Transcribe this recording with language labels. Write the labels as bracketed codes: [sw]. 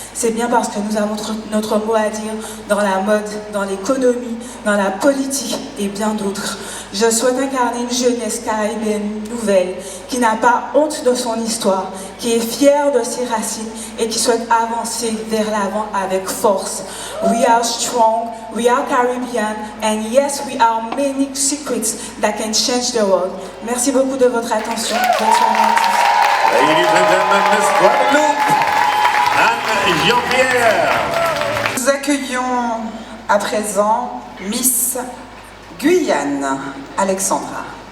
[fr] C'est bien parce que nous avons notre mot à dire dans la mode, dans l'économie, dans la politique et bien d'autres. Je souhaite incarner une jeunesse caribéenne nouvelle, qui n'a pas honte de son histoire, qui est fière de ses racines et qui souhaite avancer vers l'avant avec force. [en] We are strong, we are Caribbean, and yes, we are many secrets that can change the world. [fr] Merci beaucoup de votre attention. Bonne soirée à tous. [en] Ladies and gentlemen, Miss Guadeloupe, Anne Jean-Pierre. [fr] Nous accueillons à présent Miss Guyane, Alexandra.